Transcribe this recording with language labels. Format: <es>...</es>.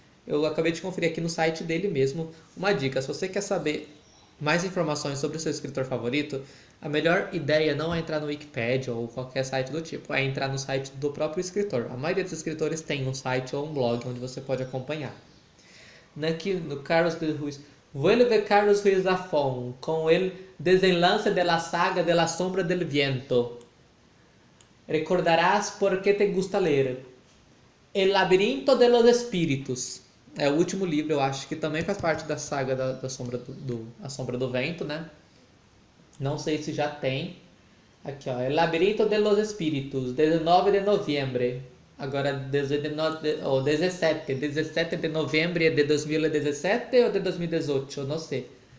<pt>Eu acabei de conferir aqui no site dele mesmo. Uma dica, se você quer saber mais informações sobre o seu escritor favorito, a melhor ideia não é entrar no Wikipedia ou qualquer site do tipo, é entrar no site do próprio escritor. A maioria dos escritores tem um site ou um blog onde você pode acompanhar. Aqui no Carlos de Ruiz.</pt> <es>Vuelve Carlos Ruiz Zafón com el desenlace de la saga de la sombra del viento. Recordarás por que te gusta ler. El Labirinto de los Espíritos.</es> <pt>É o último livro, eu acho que também faz parte da saga da sombra A Sombra do Vento, né? Não sei se já tem. Aqui, ó. El Labirinto de los Espíritos, 19 de novembro. Agora, 17 de novembro é de 2017 ou de 2018? Eu não sei.</pt>